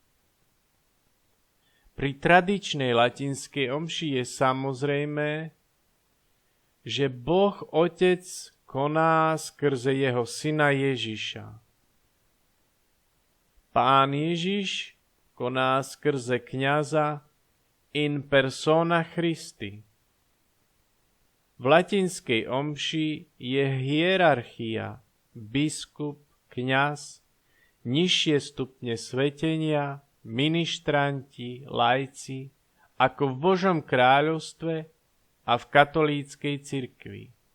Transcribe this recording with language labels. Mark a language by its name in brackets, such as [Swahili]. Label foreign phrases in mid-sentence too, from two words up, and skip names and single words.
[Slovak] Pri tradičnej latinskej omši je samozrejmé, že Boh Otec koná skrze jeho syna Ježiša. Pán Ježiš koná skrze kňaza [Latin] in persona Christi. [Slovak] V latinskej omši je hierarchia, biskup, kňaz, nižšie stupne svetenia, ministranti, laici, ako v Božom kráľovstve a v katolíckej cirkvi.